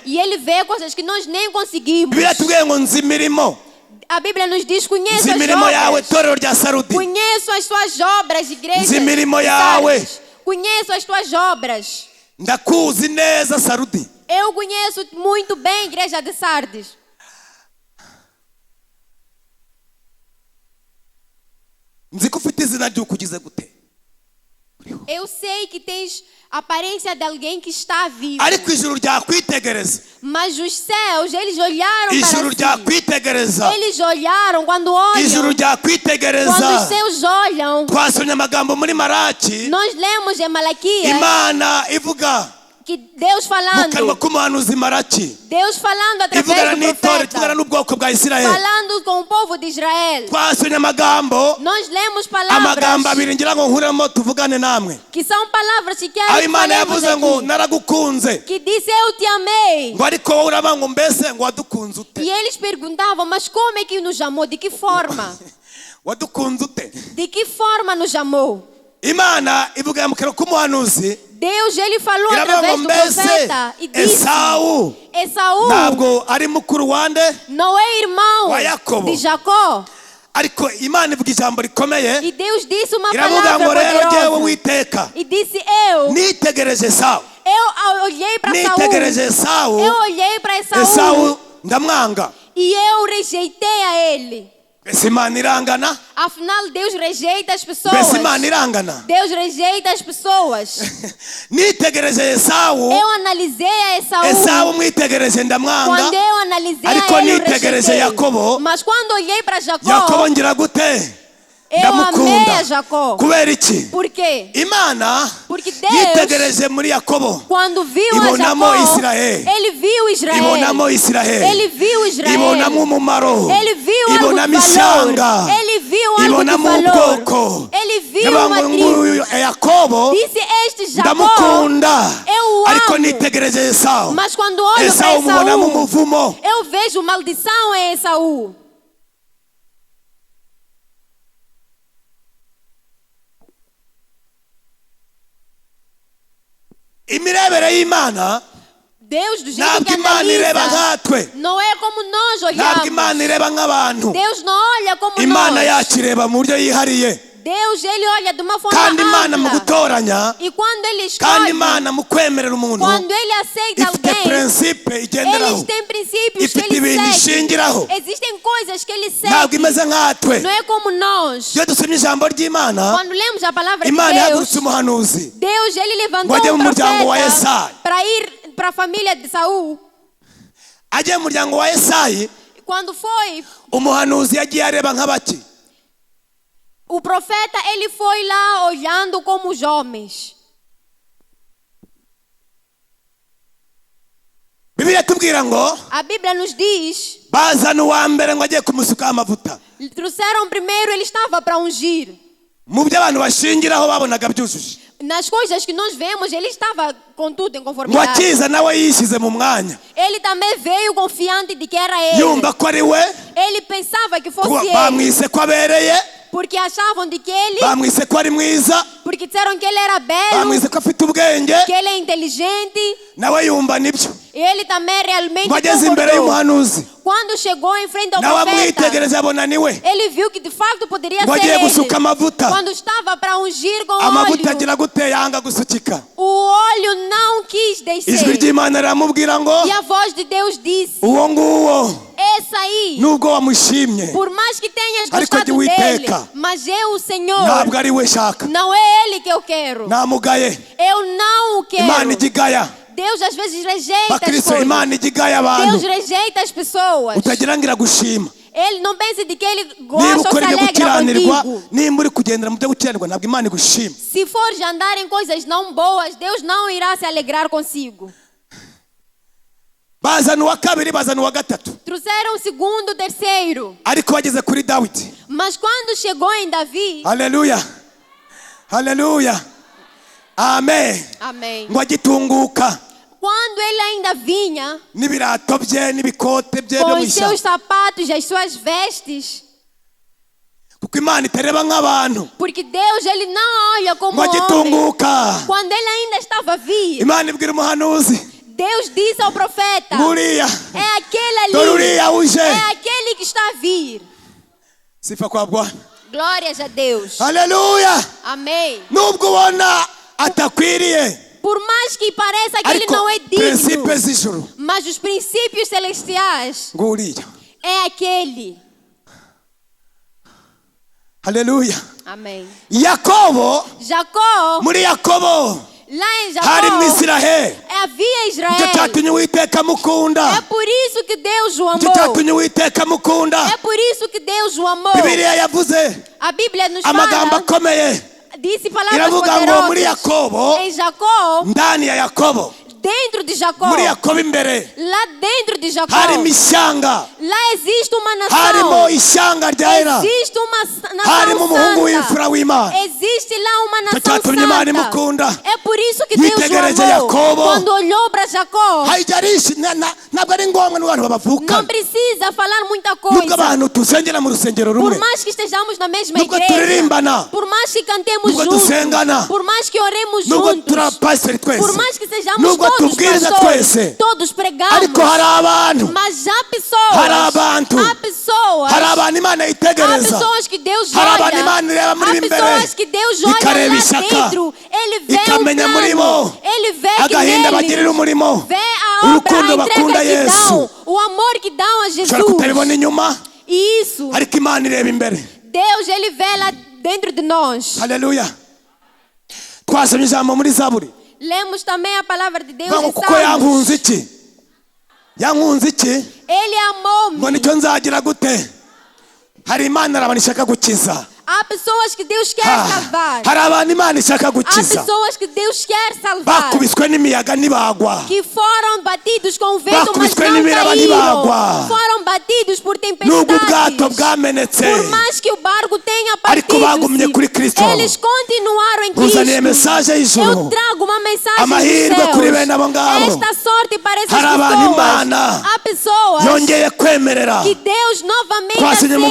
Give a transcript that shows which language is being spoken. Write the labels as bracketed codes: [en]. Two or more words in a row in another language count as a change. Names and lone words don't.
[pt] e Ele vê coisas que nós nem conseguimos. [rw] Bibiliya yatubwiye ngo nzi imirimo [pt] A Bíblia nos diz, conheço [rw] nzi [pt] as [rw] imirimo yawe [pt] obras. [rw] torero rya Sarudi. [pt] Conheço as tuas obras, igreja. [rw] Nzi imirimo yawe. [pt] Conheço as tuas obras. [rw] ndakuzi neza Sarudi. [pt] Eu conheço muito bem a igreja de Sardes. [rw] nzi ko ufite izina ry'uko ugize gute. [pt] Eu sei que tens a aparência de alguém que está vivo. [rw] ariko ijuru ryakwitegereza. [pt] Mas os céus, eles olharam [rw] ijuru [pt] para si. [rw] ryakwitegereza. [pt] Eles olharam quando olham. [rw] ijuru [pt] Quando os [rw] ryakwitegereza. [pt] céus olham. [rw] twasomye amagambo muri Maraki [pt] Nós lemos em Malaquias [rw] Imana ivuga [pt] que Deus [rw] mu kanwa [pt] falando. [rw] k'umuhanuzi Maraki [pt] Deus falando [rw] ivugana [pt] através do [rw] n'itorero ivugana [pt] profeta. [rw] n'ubwoko bwa Isirayeli. [pt] Falando com o povo de Israel. [rw] twasomye amagambo [pt] Nós lemos [rw] amagambo [pt] palavras [rw] abiri ngira ngo nkuremo tuvugane namwe. [pt] que são palavras que [rw] aho [pt] quero que [rw] Imana [pt] falemos [rw] yavuze ngo [pt] aqui. [rw] naragukunze [pt] Que disse, eu te amei. [rw] ngo ariko wowe uraba ngo mbese ngo wadukunze ute. [pt] E eles perguntavam, mas como é que nos amou? De que forma? [rw] wadukunze ute. [pt] De que forma nos amou? [rw] Imana ivuga mu kanwa k'umuhanuzi [pt] Deus, ele falou [rw] iravuga ngo [pt] através do [rw] mbese [pt] profeta e disse, Esawu Esaú [rw] ntabwo ari mukuru wande. [pt] não é irmão [rw] Wa Yakobo. [pt] de Jacó. [rw] ariko Imana ivuga ijambo rikomeye [pt] E Deus disse uma [rw] iravuga ngo [pt] palavra [rw] rero jyewe [pt] poderosa. [rw] witeka [pt] E disse, eu [rw] nitegereje Esawu [pt] olhei para [rw] nitegereje [pt] Saul. Esawu Eu olhei para Esaú [rw] Esawu ndamwanga. [pt] e eu rejeitei a ele. [rw] mbese Imana irangana. [pt] Afinal, Deus rejeita as pessoas. [rw] mbese Imana irangana. [pt] Deus rejeita as pessoas. [rw] nitegereje Esawu [pt] Eu analisei a Esaú. [rw] Esawu mwitegereje ndamwanga. [pt] Quando eu analisei [rw] Ariko [pt] a ele, eu [rw] nitegereje [pt] rejeitei. Yakobo, Mas quando olhei para Jacó, [rw] Yakobo ngira gute? [pt] eu amei a [rw] Ndamukunda. [pt] Jacó. [rw] Kubera iki? [pt] Por quê? [rw] Imana [pt] Porque Deus, [rw] yitegereje muri Yakobo, [pt] quando viu a [rw] ibonamo [pt] Jacó, Israel. ele viu Israel. [rw] ibonamo Israel, [pt] Ele viu Israel. [rw] ibonamo umumaro, [pt] Ele viu algo de [rw] ibonamo [pt] valor. [rw] ishyanga, [pt] Ele viu algo de [rw] ibonamo [pt] valor. [rw] ubwoko. [pt] Ele viu [rw] Yavuga [pt] uma [rw] ngo [pt] tribo. [rw] nguyu Yakobo [pt] Disse este Jacó, [rw] ndamukunda, [pt] eu [rw] ariko [pt] amo. [rw] nitegereje Esau. [pt] Mas quando olho para [rw] Esau mubonamo [pt] Esaú, [rw] umuvumo. [pt] eu vejo maldição em Esaú. [rw] Imirebere y'Imana [pt] Deus, do jeito [rw] ntabwo [pt] que [rw] Imana ireba [pt] analisa, [rw] nkatwe, [pt] não é como nós [rw] ntabwo Imana [pt] olhamos. [rw] ireba nk'abantu. [pt] Deus não olha como [rw] Imana [pt] nós. [rw] yacu ireba mu buryo yihariye, [pt] Deus, ele olha de uma forma [rw] kandi Imana mu [pt] ampla. [rw] gutoranya, [pt] E quando ele [rw] kandi [pt] escolhe, [rw] Imana mu kwemerera umuntu [pt] quando ele aceita [rw] ifite [pt] alguém, [rw] prinsipe igenderaho, [pt] eles têm princípios que [rw] ifite ibintu [pt] ele segue. [rw] ishingiraho. [pt] Existem coisas que ele [rw] Ntabwo [pt] segue. [rw] imeze nkatwe. [pt] Não é como nós. [rw] Iyo dusomye ijambo ry'Imana, [pt] Quando lemos a palavra de [rw] Imana [pt] Deus, [rw] yahagurutse umuhanuzi [pt] Deus, ele levantou [rw] ngo ajye [pt] um [rw] mu muryango wa [pt] profeta Yesayi. para ir para a família de Saul. [rw] agiye mu muryango wa Yesayi, [pt] Quando foi, [rw] umuhanuzi yagiye areba nk'abaki. [pt] o profeta, ele foi lá olhando como os homens. [rw] Bibiliya tubwira ngo [pt] A Bíblia nos diz, [rw] bazana uwa mbere ngo agiye kumusukaho amavuta. [pt] trouxeram primeiro, ele estava para ungir. [rw] Mu byo abantu bashingiraho babonaga byujuje, [pt] Nas coisas que nós vemos, ele estava com tudo em [rw] ngo [pt] conformidade. [rw] akiza nawe yishyize mu mwanya, [pt] Ele também veio confiante de que era ele. [rw] yumva ko ari we, [pt] Ele pensava que fosse ele, [rw] bamwise ko abereye, [pt] porque achavam de que ele, [rw] bamwise ko ari mwiza, [pt] porque disseram que ele era belo, [rw] bamwise ko afite ubwenge, [pt] que ele é inteligente. [rw] nawe yumva nibyo. [pt] E ele também realmente [rw] Ngo ageze imbere [pt] concordou. [rw] y'umuhanuzi, [pt] Quando chegou em frente ao [rw] nawe [pt] profeta, [rw] amwitegereza abona ni we, [pt] ele viu que de facto poderia [rw] ngo [pt] ser [rw] agiye [pt] ele. [rw] gusuka amavuta. [pt] Quando estava para ungir com [rw] Amavuta [pt] óleo, [rw] agira gute yanga gusukika. [pt] o óleo não quis [rw] Ijwi [pt] descer. [rw] ry'Imana riramubwira ngo [pt] E a voz de Deus disse, [rw] uwo nguwo [pt] essa aí, [rw] nubwo wamushimye [pt] por mais que tenhas [rw] Ariko [pt] gostado [rw] jya [pt] dele, [rw] Uwiteka, [pt] mas eu, o Senhor, [rw] ntabwo ari we shaka, [pt] não é ele que eu quero. [rw] namugaye. [pt] Eu não o [rw] Imana [pt] quero. [rw] ijya igaya [pt] Deus às vezes rejeita as [rw] bakristo, [pt] coisas. [rw] Imana ijya igaya [pt] Deus [rw] abantu, [pt] rejeita as pessoas. [rw] utagira ngo iragushima. [pt] Ele não pense de que ele [rw] Niba [pt] gosta ou se [rw] ukora ibyo [pt] alegra [rw] gukiranirwa, [pt] contigo. [rw] nimba uri kugendera mu byo gukiranirwa, ntabwo Imana igushima. [pt] Se fores andar em coisas não boas, Deus não irá se alegrar consigo. [rw] Bazana uwa kabiri, bazana uwa gatatu, [pt] Trouxeram o segundo, o terceiro. [rw] ariko bageze kuri Dawidi. [pt] Mas quando chegou em Davi, [rw] Haleluya, haleluya, amen. [pt] amém. [rw] Ngo agitunguka [pt] Quando ele ainda vinha [rw] n'ibirato bye n'ibikote bye [pt] com [rw] byo mu [pt] os seus [rw] ishyamba, [pt] sapatos e as suas vestes, [rw] kuko Imana itareba nk'abantu. [pt] porque Deus, ele não olha como [rw] Ngo [pt] homem. [rw] agitunguka, [pt] Quando ele ainda estava vivo, [rw] Imana ibwira umuhanuzi, [pt] Deus disse ao profeta, [rw] nguriya [pt] é aquele [rw] dore [pt] ali, [rw] uriya uje. [pt] é aquele que está a vir. [sw] Sifa kwa Bwana. [pt] Glórias a Deus. [rw] Haleluya. [pt] Amém. [rw] Nubwo ubona atakwiriye, [pt] Por mais que pareça que ele [rw] ariko [pt] não é digno, [rw] prinsipe z'ijuru [pt] mas os princípios celestiais [rw] nguriya. [pt] é aquele. [rw] Haleluya. [pt] Amém. Yakobo, Jacó, [rw] muri Yakobo [pt] lá em [rw] hari mu [pt] Jacó, Israel, havia [rw] nicyo [pt] Israel. [rw] cyatumye Uwiteka [pt] É [rw] amukunda, [pt] por isso que Deus o [rw] nicyo [pt] amou. [rw] cyatumye Uwiteka amukunda. [pt] É por isso que Deus o amou. [rw] Bibiliya yavuze [pt] A Bíblia nos [rw] amagambo [pt] fala, [rw] akomeye, [pt] disse palavras [rw] iravuga ngo muri [pt] poderosas. Yakobo, Em Jacó, [sw] ndani ya Yakobo, [pt] dentro de Jacó, [rw] muri Yakobo imbere [pt] lá dentro de Jacó, [rw] harimo ishyanga, [pt] lá existe uma [rw] harimo [pt] nação. [rw] ishyanga ryera, [pt] Existe uma [rw] harimo [pt] nação [rw] umuhungu [pt] santa. [rw] w'imfura w'Imana. [pt] Existe lá uma [rw] Icyo [pt] nação [rw] cyatumye Imana [pt] santa. [rw] imukunda. [pt] É por isso que Deus [rw] Yitegereje [pt] o amou. Yakobo. Quando olhou para Jacó, [rw] ntabwo ari ngombwa n'abantu [pt] não [rw] babavuka, [pt] precisa falar muita [rw] nubwo [pt] coisa. [rw] abantu tusengera mu rusengero [pt] Por [rw] rumwe, [pt] mais que estejamos na mesma [rw] nubwo [pt] igreja, [rw] turirimbana, [pt] por mais que cantemos [rw] nubwo [pt] juntos, [rw] dusengana, [pt] por mais que oremos [rw] nubwo [pt] juntos, [rw] turi abapasiteri twese, [pt] por mais que sejamos [rw] nubwo [pt] todos [rw] tubwiriza [pt] pastores, [rw] twese, [pt] todos pregamos, [rw] ariko hari abantu, [pt] mas há pessoas, [rw] hari abantu, [pt] há pessoas, [rw] hari abantu Imana [pt] há [rw] yitegereza, [pt] pessoas que Deus [rw] hari [pt] olha, [rw] abantu Imana ireba muri [pt] há [rw] imbere, [pt] pessoas que Deus olha [rw] ikareba [pt] lá [rw] ishyaka, [pt] dentro, Ele vê o [rw] ikamenya muri bo [pt] plano, Ele vê que [rw] agahinda [pt] nele [rw] bagirira umurimo, [pt] vê a obra, [rw] urukundo [pt] a [rw] bakunda [pt] entrega que Yesu. dão, o amor que dão a Jesus. [rw] ushobora kutabibona inyuma, [pt] E isso, [rw] ariko Imana ireba imbere. [pt] Deus, Ele vê lá dentro de nós. [rw] Haleluya. Twasomye ijambo muri Zaburi, [pt] Lemos também a palavra de Deus [rw] ngo [pt] em [rw] kuko [pt] Salmos. [rw] yankunze iki, yankunze iki [pt] Ele [rw] ngo [pt] amou-me. [rw] nicyo nzagira gute hari imana abantu ishaka gukiza [pt] Há pessoas que Deus quer salvar. [rw] hari abantu imana ishaka [pt] Há [rw] gukiza [pt] pessoas que Deus quer salvar. [rw] bakubiswe n'imiyaga ntibagwa [pt] Que foram batidos com o vento, mas [rw] bakubiswe [pt] não [rw] n'imiraba [pt] caíram. [rw] ntibagwa [pt] Foram batidos por [rw] nubwo ubwato [pt] tempestades. [rw] bwamenetse [pt] Por mais que o barco tenha [rw] ariko bagumye kuri Kristo. [pt] partido, eles continuaram em [rw] nkuzaniye [pt] Cristo. [rw] mesaje [pt] Eu [rw] y'ijuru [pt] trago uma mensagem [rw] amahirwe [pt] dos [rw] kuri bene abo [pt] céus. [rw] ngabo [pt] Esta sorte para essas [rw] hari abantu [pt] pessoas. [rw] imana [pt] Há pessoas [rw] yongeye kwemerera [pt] que Deus novamente [rw] twasinye mu